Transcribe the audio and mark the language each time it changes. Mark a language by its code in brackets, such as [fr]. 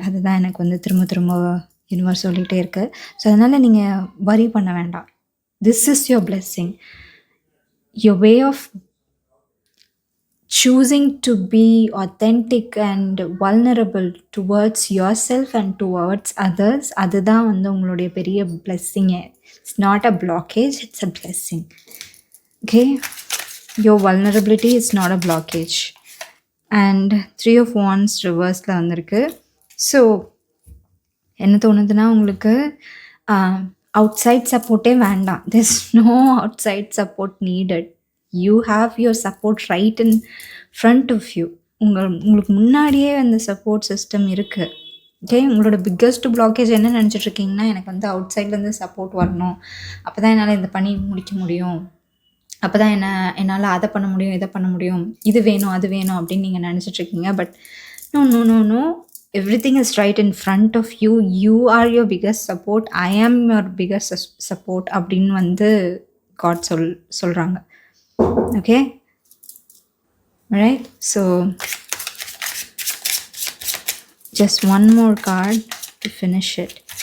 [ta] அதுதான் எனக்கு வந்து திரும்ப யூனிவர்ஸ் சொல்லிகிட்டே இருக்குது. [en] so [ta] அதனால் நீங்கள் வரி பண்ண வேண்டாம். [en] This is your blessing. Your way of choosing to be authentic and vulnerable towards yourself and towards others, [ta] அதுதான் வந்து உங்களுடைய பெரிய [en] blessing. It's not a blockage, it's a blessing. Okay, your vulnerability is not a blockage. And 3 of Wands ரிவர்ஸில் வந்திருக்கு. [ta] So என்ன தோணுதுன்னா உங்களுக்கு out side சப்போர்ட்டே வேண்டாம். [en] there's no outside support needed. You have your support right in front of you. [ta] உங்களுக்கு முன்னாடியே அந்த support system இருக்குது. ஓகே, உங்களோட பிக்கஸ்ட் பிளாக்கேஜ் என்ன நினச்சிட்ருக்கீங்கன்னா, எனக்கு வந்து அவுட் சைட்லேருந்து சப்போர்ட் வரணும், அப்போ தான் என்னால் இந்த பணி முடிக்க முடியும், அப்போ தான் என்னால் அதை பண்ண முடியும், இதை பண்ண முடியும், இது வேணும் அது வேணும் அப்படின்னு நீங்கள் நினச்சிட்ருக்கீங்க. [en] But no no no no, everything is right in front of you. You are your biggest support. I am your biggest support [ta] அப்படின்னு வந்து God சொல்கிறாங்க. [en] Okay, right? So just one more card to finish it.